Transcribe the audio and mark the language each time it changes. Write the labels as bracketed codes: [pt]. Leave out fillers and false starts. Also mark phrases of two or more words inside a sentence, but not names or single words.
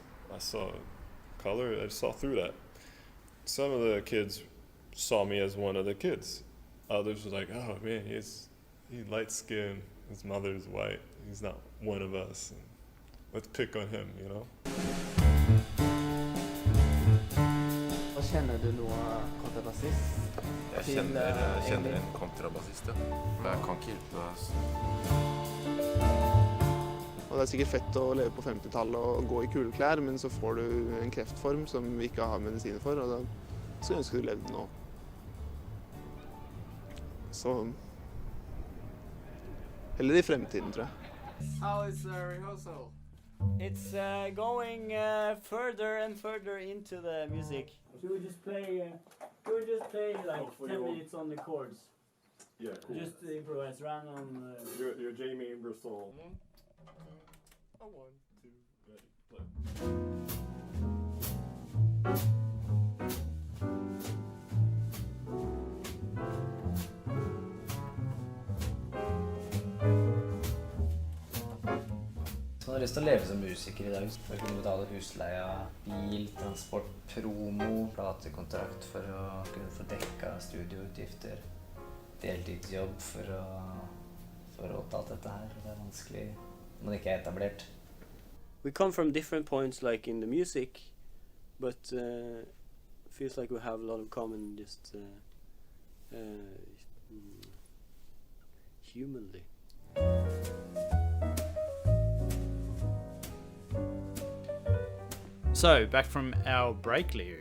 [en] I saw color. I saw through that. Some of the kids saw me as one of the kids. Others were like, "Oh man, he's light skinned. His mother's white. He's not one of us. And let's pick on him," you know. [no] Kjenner du noen kontrabassist? Jeg kjenner en kontrabassist, ja. Men jeg kan ikke hjelpe deg. Og det er sikkert fett å leve på 50-tallet og gå i kule klær, men så får du en kreftform som vi ikke har medisiner for, og da skulle jeg ønske du levde nå. Så heller i fremtiden, tror jeg. [en] How is rehearsal? It's going further and further into the music. Should we just play? Like 10 minutes on the chords? Yeah, cool. Just improvise random. You're Jamie Ingersoll. 1, 2, ready, play. [no] Så man har lyst til å leve som musiker i dag for å kunne betale husleia, bil, transport, promo, platekontrakt for å kunne få dekka studioutgifter, deltidsjobb for å få råd til alt dette her. Det er vanskelig når man ikke er etablert. [en] We come from different points, like in the music, but feels like we have a lot of common, just humanly. So, back from our break, Liew.